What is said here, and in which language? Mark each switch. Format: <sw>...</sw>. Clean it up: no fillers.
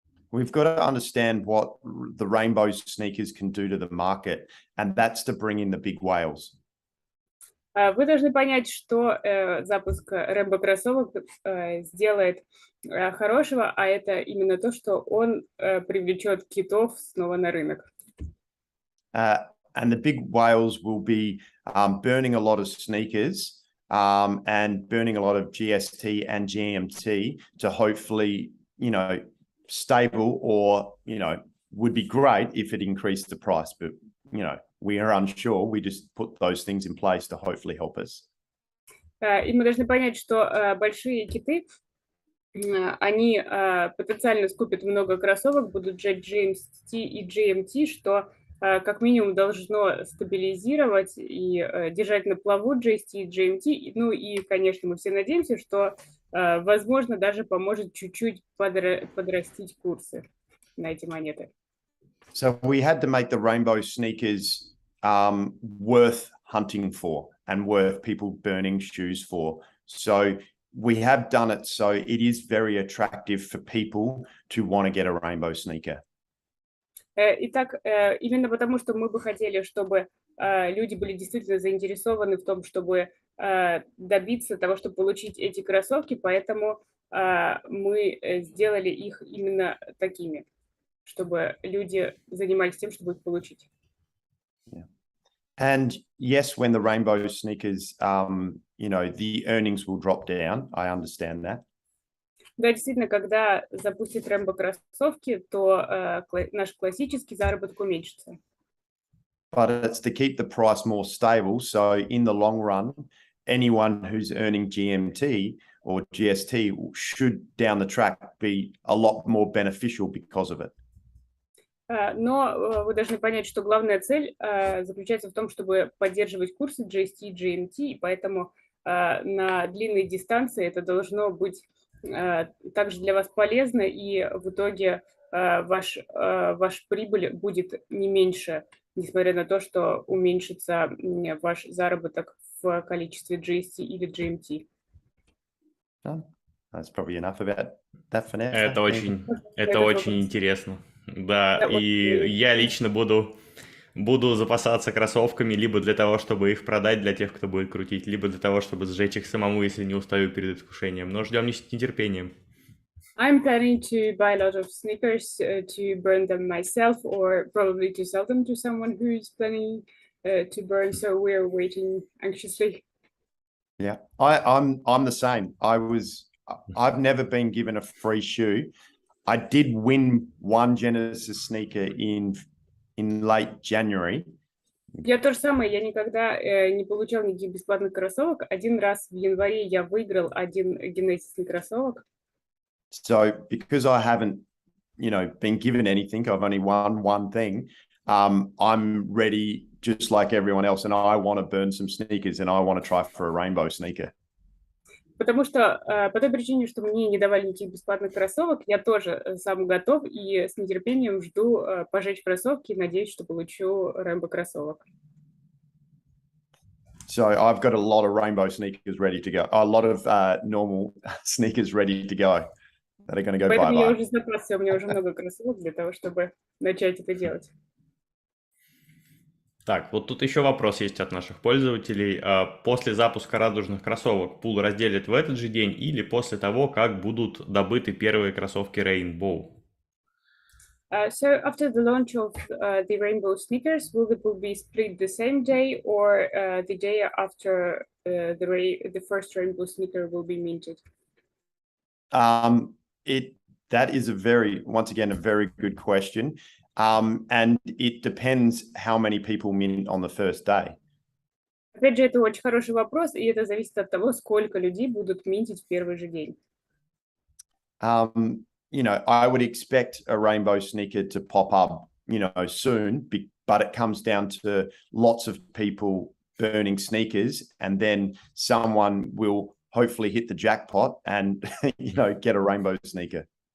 <en>We've got to understand what the Rainbow sneakers can do to the market, and that's to bring in the big whales.</en> <ru>Вы должны понять, что запуск Rainbow кроссовок сделает хорошего, а это именно то, что он привлечет китов снова на рынок.</ru> <en>And the big whales will be burning a lot of sneakers and burning a lot of GST and GMT to hopefully, you know, stable or, you know, would be great if it increased the price, but, you know, we are unsure. We just put those things in place to hopefully help us.</en> <ru>И мы должны понять, что большие киты, они потенциально скупят много кроссовок, будут жать GST и GMT, что как минимум должно стабилизировать и держать на плаву GST и GMT. Ну и, конечно, мы все надеемся, что, возможно, даже поможет чуть-чуть подрастить курсы на эти монеты.</ru> <en>So we had to make the Rainbow sneakers worth hunting for and worth people burning shoes for. So we have done it so it is very attractive for people to want to get a Rainbow sneaker.</en> <ru>Итак, именно потому, что мы бы хотели, чтобы люди были действительно заинтересованы в том, чтобы добиться того, чтобы получить эти кроссовки, поэтому мы сделали их именно такими. чтобы люди занимались тем, чтобы их получить.</ru> <en>Yeah. And yes, when the rainbow sneakers, the earnings will drop down. I understand that.</en> <ru>Да, действительно, когда запустят Рэмбо кроссовки, то наш классический заработок уменьшится.</ru> <en>But it's to keep the price more stable. So in the long run, anyone who's earning GMT or GST should down the track be a lot more beneficial because of it.</en> <ru>Но вы должны понять, что главная цель заключается в том, чтобы поддерживать курсы GST и GMT, и поэтому на длинной дистанции это должно быть также для вас полезно, и в итоге ваш прибыль будет не меньше, несмотря на то, что уменьшится ваш заработок в количестве GST или GMT.</ru> <en>That's probably enough about that for now.</en> <ru>Это очень интересно. Да, и я лично буду запасаться кроссовками либо для того, чтобы их продать для тех, кто будет крутить, либо для того, чтобы сжечь их самому, если не устаю перед искушением. Но ждем с нетерпением.</ru> <en>I'm planning to buy a lot of sneakers to burn them myself, or probably to sell them to someone who is planning to burn. So we're waiting anxiously. Yeah, I'm the same. I've never been given a free shoe. I did win one Genesis sneaker in late January.</en> <ru>Я то же самое, я никогда не получал никаких бесплатных кроссовок. Один раз в январе я выиграл один генетический кроссовок.</ru> <en>So because I haven't, been given anything, I've only won one thing. I'm ready just like everyone else, and I want to burn some sneakers, and I want to try for a rainbow sneaker.</en> <ru>Потому что по той причине, что мне не давали никаких бесплатных кроссовок, я тоже сам готов и с нетерпением жду пожечь кроссовки и надеюсь, что получу Рэмбо кроссовок.</ru> <en>So I've got a lot of rainbow sneakers ready to go. A lot of normal sneakers ready to go that are going to go</en> <ru>Поэтому я</ru> <en>bye-bye.</en> <ru>уже запасся, у меня уже много кроссовок для того, чтобы начать это делать. Так, вот тут еще вопрос есть от наших пользователей. После запуска радужных кроссовок пул разделят в этот же день или после того, как будут добыты первые кроссовки Rainbow?</ru> <en>So after the launch of the rainbow sneakers, will the pool be split the same day or the day after the first rainbow sneaker will be minted? That is a very good question. And it depends how many people mint on the first day.</en> <ru>Опять же, это очень хороший вопрос, и это зависит от того, сколько людей будут минтить в первый же день.</ru> <en>I would expect a rainbow sneaker to pop up, soon, but it comes down to lots of people burning sneakers, and then someone will hopefully hit the jackpot and, get a rainbow sneaker.</en>